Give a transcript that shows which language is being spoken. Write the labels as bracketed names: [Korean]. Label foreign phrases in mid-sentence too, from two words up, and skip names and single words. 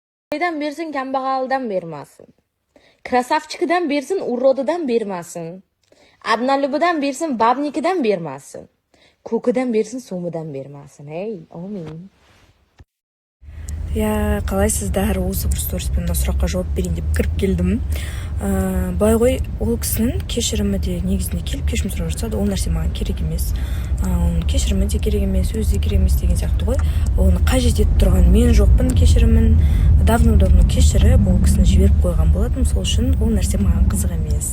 [Uzbek] Boydan bersin, kambag'aldan bermasin. Krasavchikidan bersin, urodidan bermasin. Adnalibidan bersin, babnikidan bermasin. Ko'kidan bersin, so'midan bermasin. Ey, amin. [Kazakh] Я қалайсыздар, осы бір сториспен сұраққа жауап берейін деп кіріп келдім. Былай ғой, ол кісінің кешірімі де негізінде келіп кешірім сұрап жатса, ол нәрсе маған керек емес. Оның кешірімі де керек емес, өзі де керек емес деген сияқты ғой. Оны қажет етіп тұрған мен жоқпын кешірімін. Давно кешіріп, ол кісіні жіберіп қойған болатын, сол үшін ол нәрсе маған қызық емес.